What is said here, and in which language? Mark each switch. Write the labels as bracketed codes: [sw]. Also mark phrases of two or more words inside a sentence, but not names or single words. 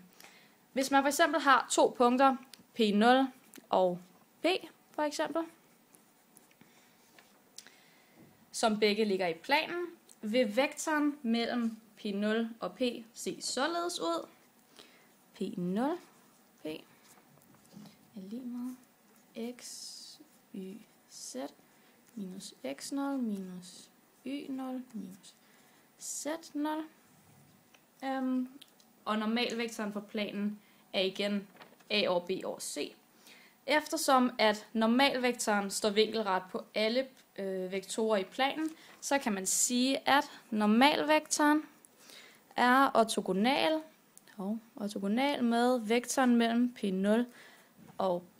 [da] Hvis man for eksempel har to punkter, P0 og P for eksempel, som begge ligger i planen, vil vektoren mellem P0 og P se således ud. P0, P er lig med x, y, z minus x0 minus y0 minus z0. Og normalvektoren for planen er igen a over b over c. Eftersom at normalvektoren står vinkelret på alle vektorer i planen, så kan man sige, at normalvektoren er ortogonal med vektoren mellem P0 og P.